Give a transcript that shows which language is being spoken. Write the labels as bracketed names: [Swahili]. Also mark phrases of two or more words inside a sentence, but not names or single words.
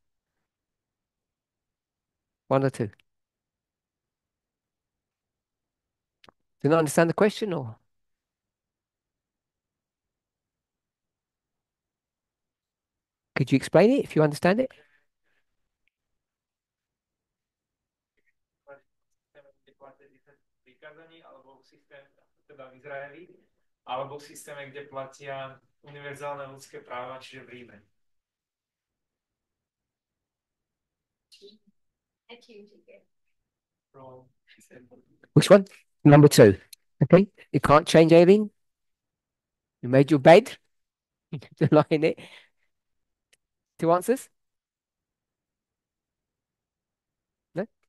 [English] One or two. Do you not understand the question, or could you explain it if you understand it? [Slovak] Alebo v systéme, kde platia univerzálne ľudské práva, čiže v Ríme. [English] Which one? Number two. Okay. You can't change anything. You made your bed. To lie in it. Two answers? No?